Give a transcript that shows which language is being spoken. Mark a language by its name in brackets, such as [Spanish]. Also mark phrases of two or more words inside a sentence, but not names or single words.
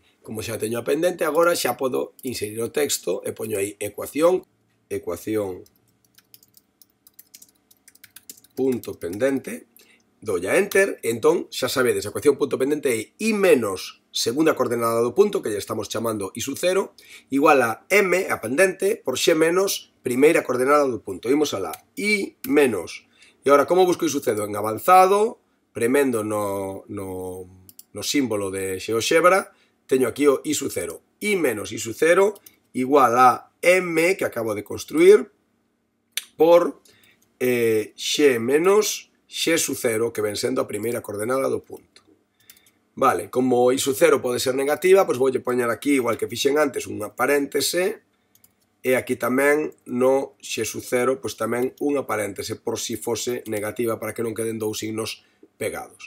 [Galician] Como xa teño a pendente, agora xa podo inserir o texto e poño aí ecuación punto pendente, dou a enter, e entón xa sabedes, a ecuación punto pendente é i menos segunda coordenada do punto, que lle estamos chamando i sub 0, igual a m, a pendente, por x menos primeira coordenada do punto. Imos a la i menos, e agora como busco i sub 0? En avanzado, premendo no símbolo de GeoGebra, teño aquí o i sub 0. I menos i sub 0 igual a m, que acabo de construir, por x menos x sub 0, que ven sendo a primeira coordenada do punto. Vale, como i sub 0 pode ser negativa, pois voulle poñer aquí, igual que fixen antes, unha paréntese, e aquí tamén no x sub 0, pois tamén unha paréntese, por si fose negativa, para que non queden dous signos pegados.